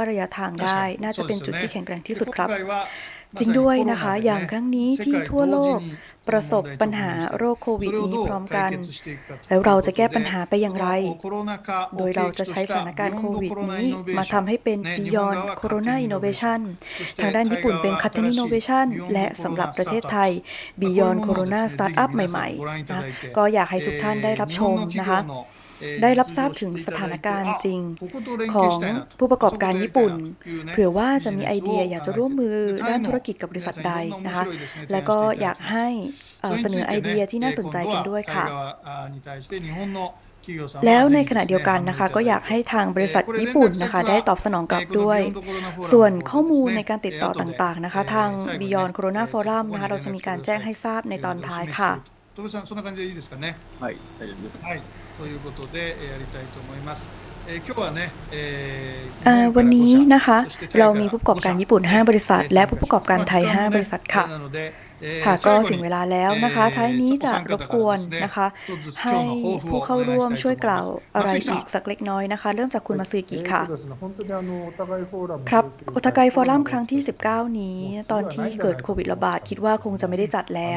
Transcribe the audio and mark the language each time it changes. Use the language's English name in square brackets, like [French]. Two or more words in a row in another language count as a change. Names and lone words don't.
[Thai] ระยะทางได้ น่าจะเป็นจุดที่แข็งแกร่งที่สุดครับ จริงด้วยนะคะ อย่างครั้งนี้ที่ทั่วโลกประสบปัญหาโรคโควิดนี้พร้อม กัน แล้วเราจะแก้ปัญหาไปอย่างไร โดยเราจะใช้สถานการณ์โควิดนี้มาทำให้เป็น Beyond Corona Innovation ทางด้าน ญี่ปุ่นเป็น [Japanese] 勝手にイノベーション [Thai] และสำหรับประเทศไทย Beyond Corona Startup ใหม่ๆนะก็อยากให้ทุกท่านได้รับชมนะคะได้รับทราบถึงสถานการณ์จริงของผู้ประกอบการญี่ปุ่นเผื่อว่าจะมีไอเดียอยากจะร่วมมือด้านธุรกิจกับบริษัทใดนะคะแล้วก็อยากให้เสนอไอเดียที่น่าสนใจกันด้วยค่ะ แล้วในขณะเดียวกันนะคะก็อยากให้ทางบริษัทญี่ปุ่นนะคะได้ตอบสนองกลับด้วยส่วนข้อมูลในการติดต่อต่างๆนะคะทาง Beyond Corona Forum นะคะเราจะมีการแจ้งให้ทราบในตอนท้ายค่ะ [Japanese] ということでやりたいと思います。今日はね、 [Thai] วันนี้นะคะเรามีผู้ประกอบการญี่ปุ่น5บริษัทและผู้ประกอบการไทย5บริษัทค่ะค่ะก็ถึงเวลาแล้วนะคะท้ายนี้จะรบกวนนะคะให้ผู้เข้าร่วมช่วยกล่าวอะไรอีก สักเล็กน้อยนะคะเริ่มจากคุณมาซุยุกิค่ะครับโอทากายฟอรัมครั้งที่19นี้ตอนที่เกิดโควิดระบาดคิดว่าคงจะไม่ได้จัดแล้ว